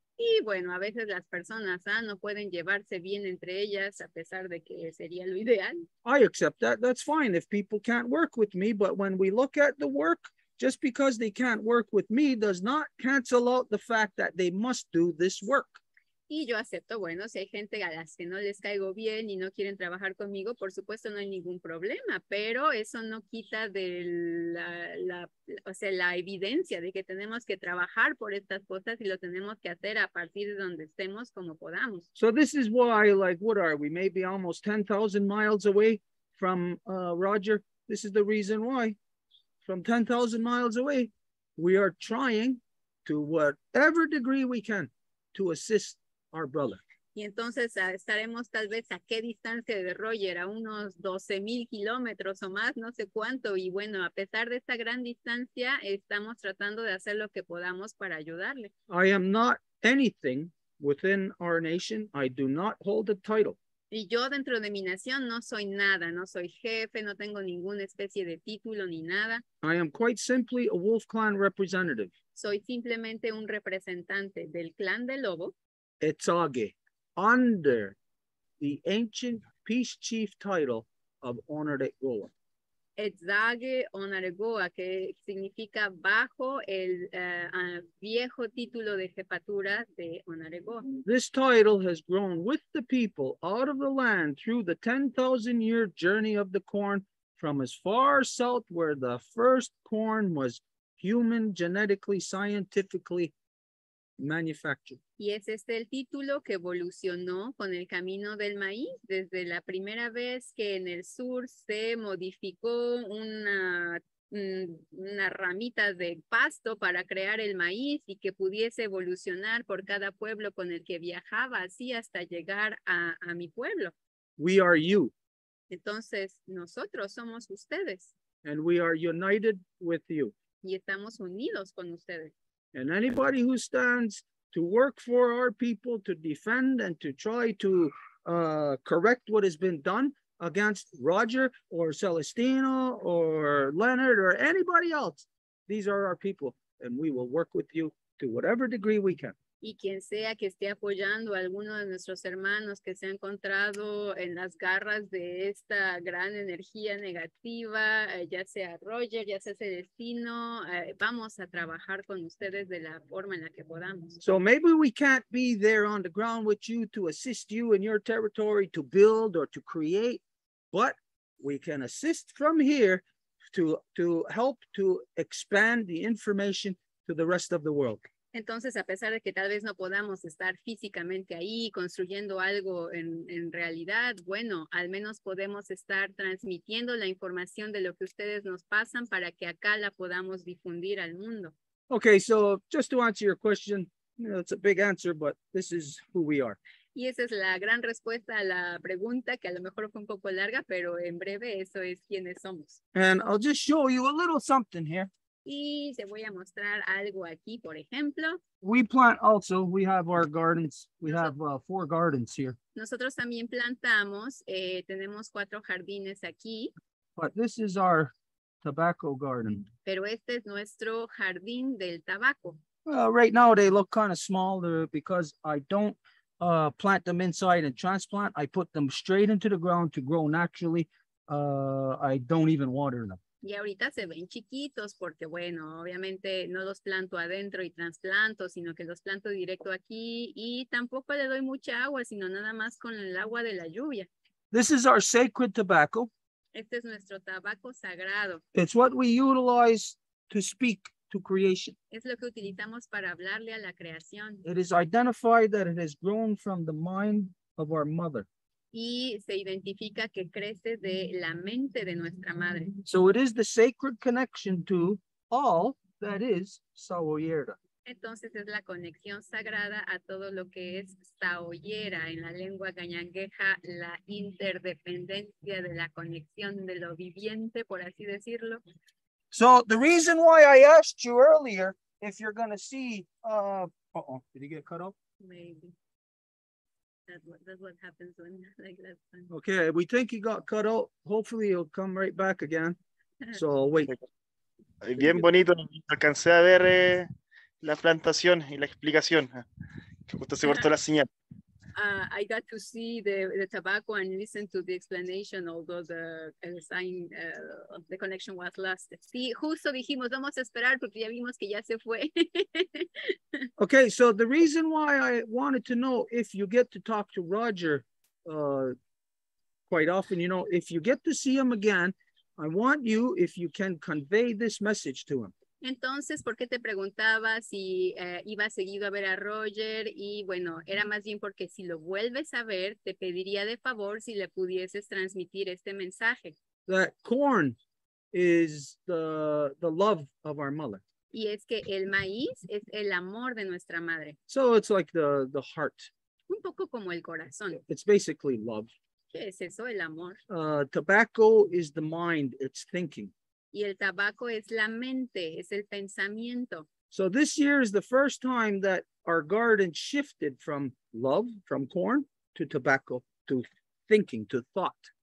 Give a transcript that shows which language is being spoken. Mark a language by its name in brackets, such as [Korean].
[Spanish] Y bueno, a veces las personas no pueden llevarse bien entre ellas, a pesar de que sería lo ideal. [English] I accept that. That's fine if people can't work with me. But when we look at the work, just because they can't work with me does not cancel out the fact that they must do this work. [Spanish] Y yo acepto, bueno, si hay gente a las que no les caigo bien y no quieren trabajar conmigo, por supuesto no hay ningún problema, pero eso no quita de la evidencia de que tenemos que trabajar por estas cosas y lo tenemos que hacer a partir de donde estemos como podamos. [English] So this is why, like, what are we? Maybe almost 10,000 miles away from Roger. This is the reason why. From 10,000 miles away, we are trying to whatever degree we can to assist our brother. [Spanish] Y entonces estaremos tal vez a qué distancia de Roger, a unos 12,000 kilómetros o más, no sé cuánto. Y bueno, a pesar de esta gran distancia, estamos tratando de hacer lo que podamos para ayudarle. [English] I am not anything within our nation. I do not hold a title. [Spanish] Y yo dentro de mi nación no soy nada, no soy jefe, no tengo ninguna especie de título ni nada. [English] I am quite simply a Wolf Clan representative. [Spanish] Soy simplemente un representante del clan del lobo. [English] Etzage, under the ancient peace chief title of Onaregoa. [Spanish] Etzage Onaregoa, que significa bajo el viejo título de jefatura de Onaregoa. [English] This title has grown with the people out of the land through the 10,000-year journey of the corn from as far south where the first corn was human, genetically, scientifically manufactured. [Spanish] Y es este el título que evolucionó con el camino del maíz, desde la primera vez que en el sur se modificó una ramita de pasto para crear el maíz y que pudiese evolucionar por cada pueblo con el que viajaba, así hasta llegar a mi pueblo. [English] We are you. [Spanish] Entonces, nosotros somos ustedes. [English] And we are united with you. [Spanish] Y estamos unidos con ustedes. [English] And anybody who stands to work for our people, to defend and to try to correct what has been done against Roger or Celestino or Leonard or anybody else, these are our people, and we will work with you to whatever degree we can. [Spanish] Y quien sea que esté apoyando a alguno de nuestros hermanos que se ha encontrado en las garras de esta gran energía negativa, ya sea Roger, ya sea Celestino, vamos a trabajar con ustedes de la forma en la que podamos. [English] So maybe we can't be there on the ground with you to assist you in your territory to build or to create, but we can assist from here to help to expand the information to the rest of the world. [Spanish] Entonces, a pesar de que tal vez no podamos estar físicamente ahí construyendo algo en realidad, bueno, al menos podemos estar transmitiendo la información de lo que ustedes nos pasan para que acá la podamos difundir al mundo. [English] Okay, so just to answer your question, it's a big answer, but this is who we are. [Spanish] Y esa es la gran respuesta a la pregunta, que a lo mejor fue un poco larga, pero en breve eso es quienes somos. [English] And I'll just show you a little something here. [Spanish] Y te voy a mostrar algo aquí, por ejemplo. [English] We plant also, we have our gardens. We have 4 gardens here. [Spanish] Nosotros también plantamos, tenemos 4 jardines aquí. [English] But this is our tobacco garden. [Spanish] Pero este es nuestro jardín del tabaco. [English] Right now they look kind of small because I don't plant them inside and transplant. I put them straight into the ground to grow naturally. I don't even water them. [Spanish] Y ahorita se ven chiquitos porque, bueno, obviamente no los planto adentro y trasplanto, sino que los planto directo aquí y tampoco le doy mucha agua, sino nada más con el agua de la lluvia. [English] This is our sacred tobacco. [Spanish] Este es nuestro tabaco sagrado. [English] It's what we utilize to speak to creation. [Spanish] Es lo que utilizamos para hablarle a la creación. [English] It is identified that it has grown from the mind of our mother. [Spanish] Y se identifica que crece de la mente de nuestra madre. [English] So it is the sacred connection to all that is Saoyera. [Spanish] Entonces es la conexión sagrada a todo lo que es saoyera en la lengua gañangueja, la interdependencia de la conexión de lo viviente, por así decirlo. [English] So the reason why I asked you earlier if you're going to see, did he get cut off? Maybe. That's what happens when like last time. Okay, we think he got cut out. Hopefully he'll come right back again. So wait. [Spanish] Bien bonito, alcancé a ver la plantación y la explicación. Justo se cortó la señal. [English] I got to see the tobacco and listen to the explanation, although the sign of the connection was lost. [Spanish] Sí, justo dijimos, vamos a esperar porque ya vimos que ya se fue. [English] Okay, so the reason why I wanted to know if you get to talk to Roger quite often, you know, if you get to see him again, I want you, if you can, convey this message to him. [Spanish] Entonces, ¿por qué te preguntaba si iba seguido a ver a Roger? Y bueno, era más bien porque si lo vuelves a ver, te pediría de favor si le pudieses transmitir este mensaje. [English] That corn is the love of our mother. [Spanish] Y es que el maíz es el amor de nuestra madre. [English] So it's like the heart. [Spanish] Un poco como el corazón. [English] It's basically love. [Spanish] ¿Qué es eso? El amor. [English] Tobacco is the mind, it's thinking. [Spanish] Y el tabaco es la mente, es el pensamiento. [English] So this year is the first time that our garden shifted from love, from corn, to tobacco, to thinking, to thought.